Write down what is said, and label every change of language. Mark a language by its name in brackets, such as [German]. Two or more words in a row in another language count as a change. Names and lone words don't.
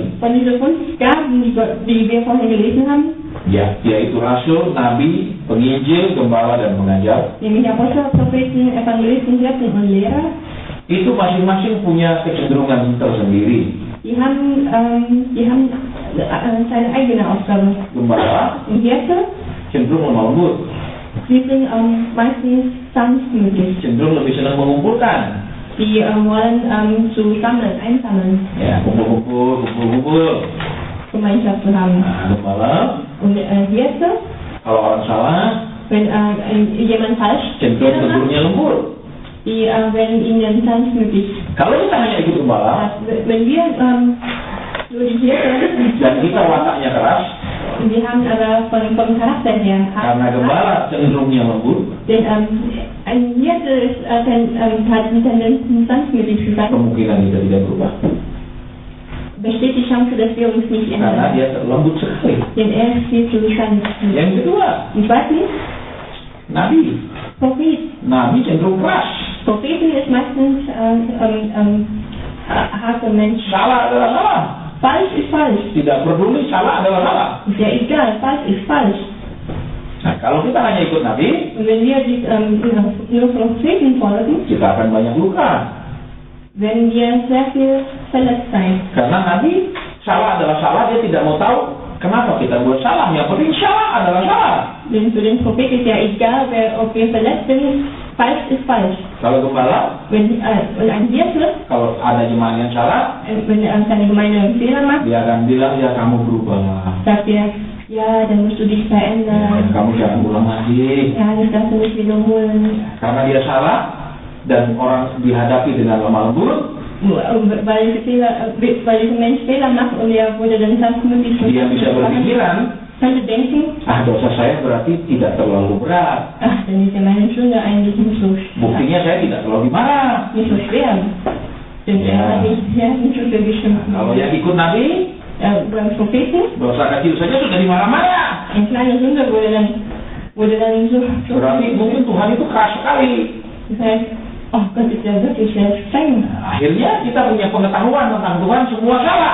[German] Von diesen 5 Gaben, die wir vorhin gelesen haben, [Indonesian] ya, yaitu rasul, nabi, penginjil, gembala, dan pengajar, [German] nämlich Apostel, Propheten, Evangelisten, Hirten und Lehrer, [Indonesian] itu masing-masing punya kecenderungan tersendiri. [German] die haben seine eigene Aufgabe. [Indonesian] Gembala [German] Und Hirte, [Indonesian] cenderung lemah lembut, [German] die sind meistens sanftmütig. [Indonesian] cenderung lebih senang mengumpulkan. [German] Die wollen einsammeln, [Indonesian] Ya, kumpul-kumpul, [German] Gemeinschaft zu haben. [Indonesian] Nah, gembala, [German] Und Hirte, [Indonesian] kalau orang salah, [German] wenn jemand falsch [Indonesian] cenderung [German] macht, [Indonesian] tegurnya lembut. [German] die werden ihnen sanftmütig. [Indonesian] Kalau kita hanya ikut gembala, [German] Wenn wir nur die Hirte, [Indonesian] dan kita wataknya keras, [German] wir haben aber vom Charakter her, [Indonesian] karena gembala cenderungnya lembut, [German] denn ein Hirte hat die Tendenz, sanftmütig zu sein, [Indonesian] kemungkinan kita tidak berubah. [German] besteht die Chance, dass wir uns nicht [Indonesian] Karena [German] ändern. [Indonesian] dia lembut sekali. [German] Denn er ist viel zu sanftmütig. [Indonesian] Yang kedua, [German] Und zweitens, [Indonesian] nabi. [German] Prophet. [Indonesian] Nabi cenderung keras. [German] Propheten ist meistens harte Mensch. [Indonesian] Salah adalah salah. [German] Falsch ist falsch. [Indonesian] Tidak peduli, salah adalah salah. [German] Ist ja egal, falsch ist falsch. [Indonesian] Nah, kalau kita hanya ikut nabi, [German] Und wenn wir nur Propheten folgen, [Indonesian] kita akan banyak luka. [German] werden wir sehr viel verletzt sein. [Indonesian] Karena nabi, salah adalah salah, dia tidak mau tahu kenapa kita buat salah. Yang penting salah adalah salah. [German] Denn für den Prophet ist ja egal, ob wir verletzt sind, falsch ist falsch. [Indonesian] Kalau gembala, [German] Und ein Hirte, [Indonesian] kalau ada jemaah yang salah, [German] wenn seine Gemeinde einen Fehler macht, [Indonesian] dia akan bilang, ya kamu berubah. [German] sagt er, ja, dann musst du dich verändern. [Indonesian] Kamu jangan ulang lagi. [German] Ja, das darfst du nicht wiederholen. [Indonesian] Karena dia salah, dan orang dihadapi dengan lemah lembut, [German] weil dieser Mensch Fehler macht und er wurde dann sanftmütig [Indonesian] Dia bisa berpikiran, [German] könnte denken, [Indonesian] dosa saya berarti tidak terlalu berat. [German] dann ist ja meine Sünde eigentlich nicht so [Indonesian] Buktinya saya tidak terlalu dimarah. [German] nicht so schwer. Denn er hat nicht so viel geschimpft. [Indonesian] Kalau yang ikut Nabi, [German] Beim Propheten, [Indonesian] dosa kecil saja sudah dimarah-marah. [German] eine kleine Sünde wurde dann so [Indonesian] Berarti mungkin Tuhan itu keras sekali. [German] das heißt, oh Gott ist ja wirklich sehr streng. [Indonesian] Akhirnya kita punya pengetahuan tentang Tuhan semua salah.